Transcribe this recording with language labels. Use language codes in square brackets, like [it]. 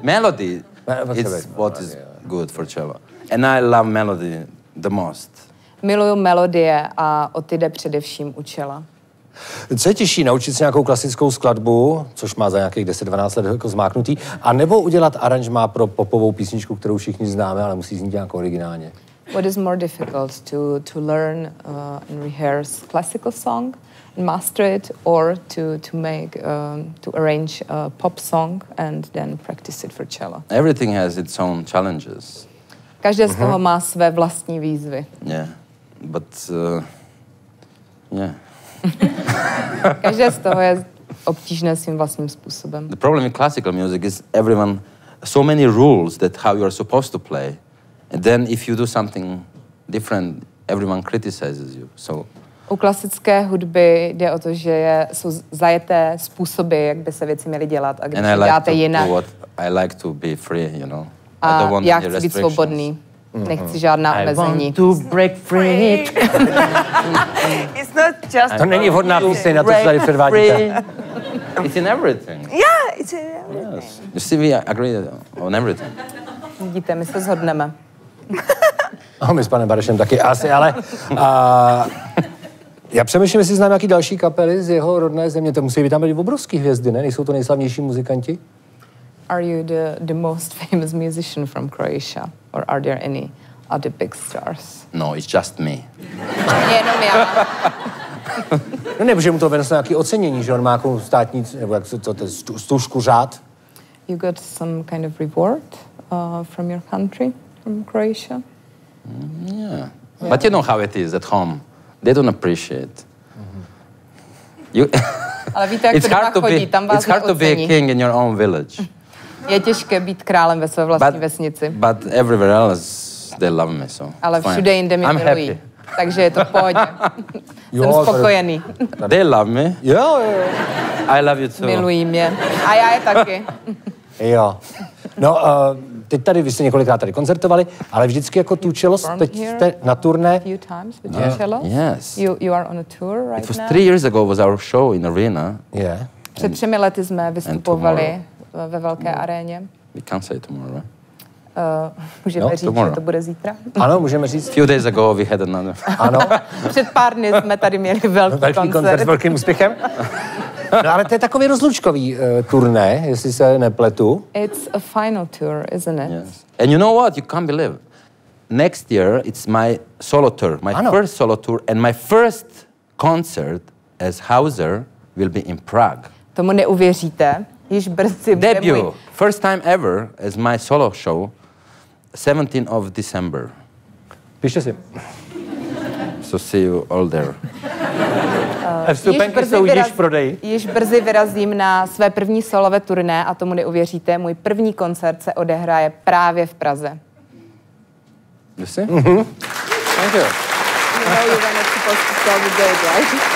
[en] Melody is what is good for cello. And I love melody the most. [cs] Miluju melodie a o ty jde především u čela. Co je těžší, naučit se nějakou klasickou skladbu, což má za nějakých 10-12 let jako zmáknutý, a nebo udělat aranžmá pro popovou písničku, kterou všichni známe, ale musí znít nějak originálně? [en] What is more difficult, to learn and rehearse classical song and master it, or to arrange a pop song and then practice it for cello? Everything has its own challenges. [cs] Každé z toho má své vlastní výzvy. [en] Yeah, but yeah. [cs] Každé z toho je obtížné svým vlastním způsobem. [en] The problem in classical music is so many rules that how you are supposed to play, and then if you do something different, everyone criticizes you. So. [cs] U klasické hudby jde o to, že jsou zajeté způsoby, jak by se věci měly dělat, a když děláte jinak. [en] I like to be free, [cs] A já chci být svobodný. Nechci žádná omezení. [en] I want to break free. It's not just... [cs] To není vhodná píseň na to, co tady předvádíte. [en] It's in everything. Yeah, it's in everything. Yes. You see, we agree on everything. [cs] Vidíte, my se shodneme. My s panem Barešem taky asi, ale... Já přemýšlím, jestli znám nějaký další kapely z jeho rodné země. To musí být tam byli obrovský hvězdy, ne? Nejsou to nejslavnější muzikanti? [en] Are you the most famous musician from Croatia? Or are there any other big stars? No, it's just me. [cs] Jenom já. No ne, protože mu to vyneslo nějaké ocenění, že on má nějakou státní, nebo jak to je, stužku řád. [en] You got some kind of reward from your country, from Croatia? Yeah. But you know how it is at home. They don't appreciate. [cs] Ale víte, jak to doma chodí, tam vás [en] It's hard to be a king in your own village. [cs] Je těžké být králem ve své vlastní vesnici. [en] But everywhere else, they love me, so [cs] ale všude jinde mě milují. takže je to v pohodě. Jsem spokojený. [en] They love me. [cs] Jo. [en] I love you too. [cs] Milují mě. A já je taky. Jo. No, teď tady, vy jste několikrát tady koncertovali, ale vždycky jako tu cello, teď jste na turné. [en] Few times with your cello. Yes. You are on a tour right now. It was 3 years ago was our show in arena. Yeah. [cs] Před 3 lety jsme vystupovali ve velké aréně. [en] We can't say tomorrow, right? [cs] Můžeme říct, [en] tomorrow. [cs] že to bude zítra? Ano, můžeme říct. [en] A few days ago we had another. [cs] Ano. Před pár dny jsme tady měli velký koncert s velkým úspěchem. No, ale to je takový rozlučkový turné, jestli se nepletu. [en] It's a final tour, isn't it? Yes. And you know what? You can't believe. Next year it's my solo tour, my first solo tour, and my first concert as Hauser will be in Prague. [cs] Tomu neuvěříte, již brzy bude [en] Debut, first time ever as my solo show, 17th of December. [cs] Pište si. [en] So see you all there. [cs] Vstupenky jsou již v prodeji. Již brzy vyrazím na své první solové turné a tomu neuvěříte, můj první koncert se odehraje právě v Praze. [en] You see? Thank you. You know you were not supposed to tell the date, right?